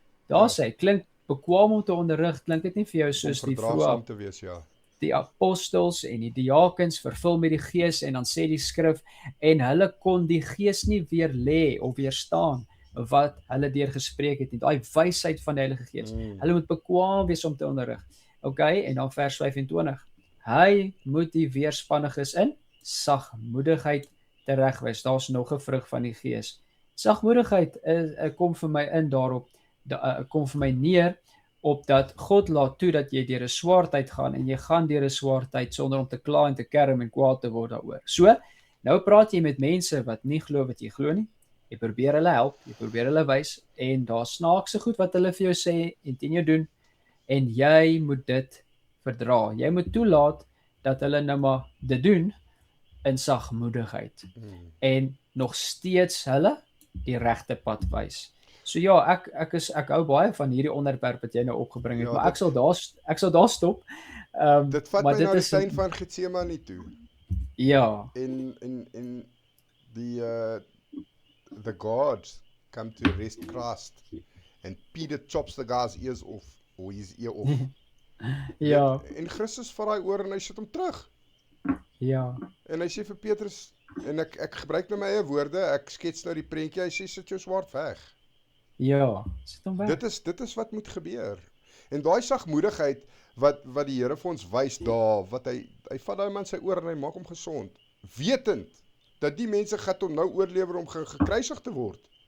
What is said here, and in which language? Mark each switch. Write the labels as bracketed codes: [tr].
[af] Daar sê, klink bekwaam om te onderrig, klink dit nie vir jou soos die verdraagsaam te wees, ja. Die apostels en die diakens vervul met die Gees en dan sê die skrif en hulle kon die Gees nie weer lê of weerstaan wat hulle deur gespreek het nie. Daai wysheid van die Heilige Gees. Hulle moet bekwaam wees om te onderrig. Okay, en dan vers 25. Hy moet die weerspanniges in sagmoedigheid teregwys. Daar's nog 'n vrug van die Gees. Sagmoedigheid kom vir my in daarop, kom vir my neer op dat God laat toe dat jy deur 'n swaar tyd gaan en jy gaan deur 'n swaar tyd sonder om te kla en te kerm en kwaad te word daaroor. So, nou praat jy met mense wat nie glo wat jy glo nie. Jy probeer hulle help, jy probeer hulle wys en daar snaakse goed wat hulle vir jou sê en teen jou doen en jy moet dit verdra. Jy moet toelaat dat hulle nou maar dit doen in sagmoedigheid en nog steeds hulle die regte pad wys. So ja, ek hou baie van hierdie onderwerp wat jy nou opgebring het, maar ek sal daar stop. Dit vat my na die tuin van Getsemane toe. Ja. [en] En the gods come to arrest Christ and Peter chops the guy's ears off or his ear off. [af] Ja. En Christus vat daai oor en hy sit hom terug. Ja. En hy sê vir Petrus en ek gebruik nou my eie woorde, ek skets nou die prentjie, hy sê sit jou swaard weg. Ja, sit hom weg. Dit is wat moet gebeur. En daai sagmoedigheid wat die Here vir ons wys daar, wat hy vat daai man sy oor en hy maak hom gesond, wetend dat die mense gaan hom nou oorlewer om gekruisig te word.